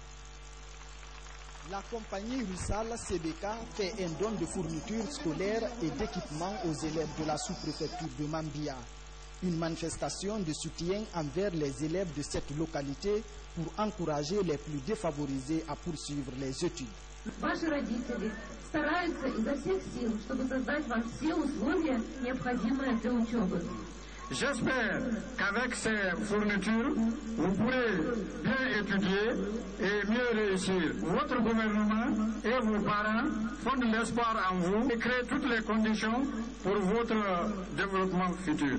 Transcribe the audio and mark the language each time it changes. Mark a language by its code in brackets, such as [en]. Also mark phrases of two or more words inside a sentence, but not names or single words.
[fr] La compagnie Russal CBK fait un don de fournitures scolaires et d'équipements aux élèves de la sous-préfecture de Mambia. Une manifestation de soutien envers les élèves de cette localité pour encourager les plus défavorisés à poursuivre les études. [ru] Ваши родители стараются изо всех сил, чтобы создать вам все условия, необходимые для учебы. [fr] J'espère qu'avec ces fournitures, vous pourrez bien étudier et mieux réussir. Votre gouvernement et vos parents font de l'espoir en vous et créent toutes les conditions pour votre développement futur.